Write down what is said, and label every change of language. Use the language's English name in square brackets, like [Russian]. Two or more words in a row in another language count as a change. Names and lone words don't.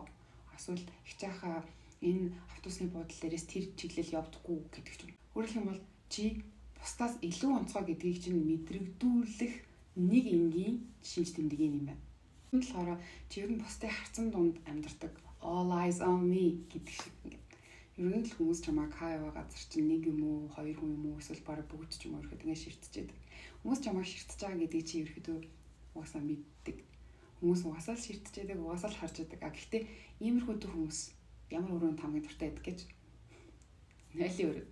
[Mongolian] Эсвэл хичээхаа энэ автобусны буудлын дээрээс тэр чиглэл явдаггүй гэдэг ч юм. Өөрөөр хэлбэл чи бусдаас илүү онцгой гэдгийг чинь мэдрэгдүүлэх нэг энгийн шинж тэмдэг юм байна. Энэ болохоор чи ер нь бусдыг харцсан дунд амьдардаг [English] all eyes on me [Mongolian] гэдэг шиг ингээд. Ер нь л хүмүүс чамайг хаяа газар чинь нэг юм уу, хоёр хүн юм уу, эсвэл бараг бүгд ч юм уу ихэд ингээд ширтчихэд. Хүмүүс чамайг ширтэж байгаа гэдгийг чи ерөөдөө угаасаа мэддэг. Хүмүүс угаасаа л ширтчихэд, угаасаа л харж байдаг. Гэхдээ иймэрхүү хүмүүс ямар өрөөнд хамгийн дуртай байдаг гэж найлын өрөөд.